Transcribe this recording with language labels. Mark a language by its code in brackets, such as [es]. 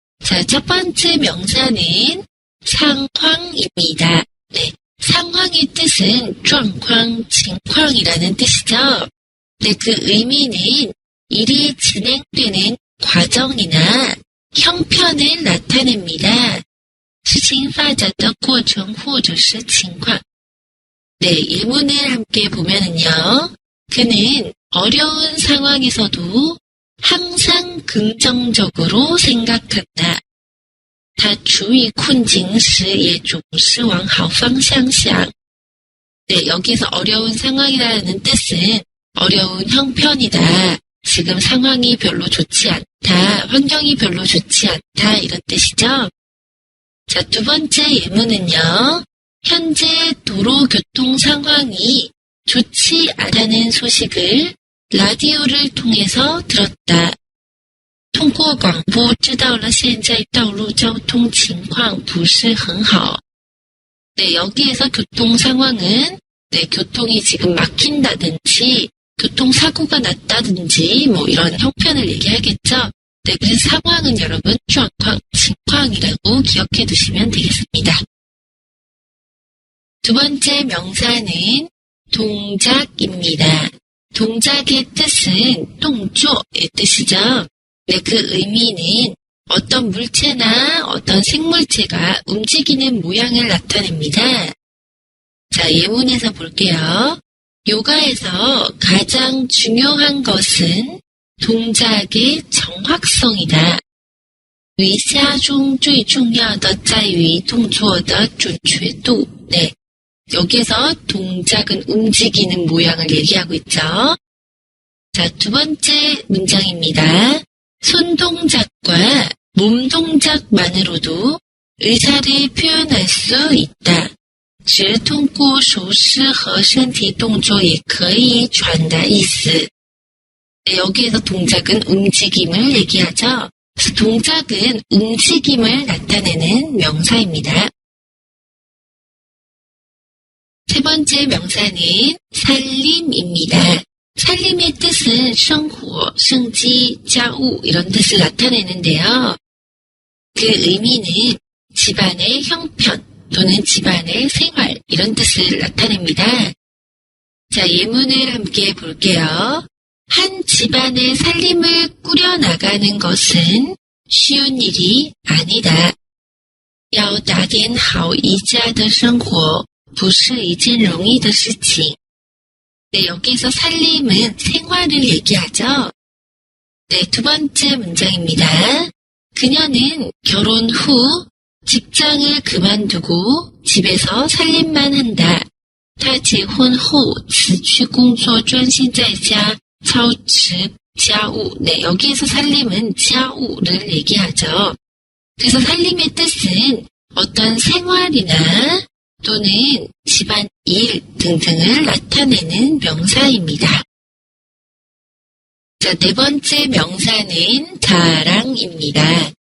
[ko] 자, 첫 번째 명사는 상황입니다. 네, 상황의 뜻은 [zh] 状况,情况 [ko] 이라는 뜻이죠. 네, 그 의미는 일이 진행되는 과정이나 형편을 나타냅니다. [zh] 事情发展的过程或者是情况. [ko] 네, 예문을 함께 보면은요. 그는 어려운 상황에서도 항상 긍정적으로 생각한다. [zh] 他处于困境时也总是往好方向想. [ko] 네, 여기서 어려운 상황이라는 뜻은 어려운 형편이다. 지금 상황이 별로 좋지 않다. 환경이 별로 좋지 않다. 이런 뜻이죠. 자, 두 번째 예문은요. 현재 도로 교통 상황이 좋지 않다는 소식을 라디오를 통해서 들었다. [zh] 通过广播知道了现在道路交通情况不是很好. [ko] 네, 여기에서 교통 상황은 네, 교통이 지금 막힌다든지 교통사고가 났다든지 뭐 이런 형편을 얘기하겠죠. 네, 그래서 상황은 여러분 [zh] 状况, 情况 [ko] 이라고 기억해 두시면 되겠습니다. 두 번째 명사는 동작입니다. 동작의 뜻은 动作의 뜻이죠. 네, 그 의미는 어떤 물체나 어떤 생물체가 움직이는 모양을 나타냅니다. 자, 예문에서 볼게요. 요가에서 가장 중요한 것은 동작의 정확성이다. [zh] 瑜伽中最重要的在于动作的准确度. [ko] 네, 여기에서 동작은 움직이는 모양을 얘기하고 있죠. 자, 두 번째 문장입니다. 손동작과 몸동작만으로도 의사를 표현할 수 있다. [zh] 只通过手势和身体动作也可以传达意思. [ko] 네, 여기에서 동작은 움직임을 얘기하죠. 그래서 동작은 움직임을 나타내는 명사입니다. 세 번째 명사는 살림입니다. 살림의 뜻은 [zh] 生活, 生机, 家务 [ko] 이런 뜻을 나타내는데요. 그 의미는 집안의 형편 또는 집안의 생활 이런 뜻을 나타냅니다. 자, 예문을 함께 볼게요. 한 집안의 살림을 꾸려나가는 것은 쉬운 일이 아니다. [zh] 要打点好一家的生活不是一件容易的事情. [ko] 네, 여기서 살림은 생활을 얘기하죠. 네, 두 번째 문장입니다. 그녀는 결혼 후 직장을 그만두고 집에서 살림만 한다. [zh] 她结婚后辞去工作专心在家操持家务. [ko] 네, 여기에서 살림은 家务를 얘기하죠. 그래서 살림의 뜻은 어떤 생활이나 또는 집안일 등등을 나타내는 명사입니다. 자, 네 번째 명사는 자랑입니다.